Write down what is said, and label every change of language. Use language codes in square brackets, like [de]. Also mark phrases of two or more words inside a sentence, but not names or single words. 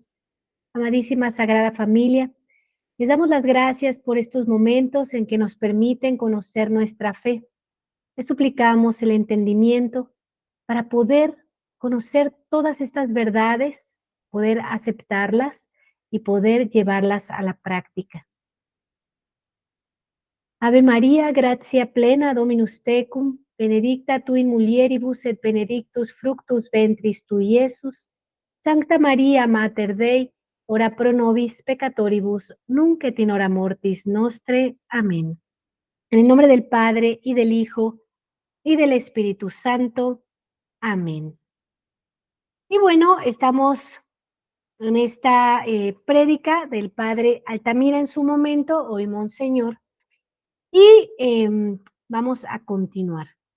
[es] Amadísima Sagrada Familia, les damos las gracias por estos momentos en que nos permiten conocer nuestra fe. Les suplicamos el entendimiento para poder conocer todas estas verdades, poder aceptarlas y poder llevarlas a la práctica. [la] Ave María, gratia plena, Dominus tecum, benedicta tu in mulieribus et benedictus fructus ventris tui, Iesus. Sancta María, Mater Dei, ora pro nobis peccatoribus, nunc et in hora mortis nostre. [es] Amén. En el nombre del Padre, y del Hijo, y del Espíritu Santo. Amén. Y bueno, estamos en esta prédica del Padre Altamira en su momento, hoy Monseñor, y vamos a continuar.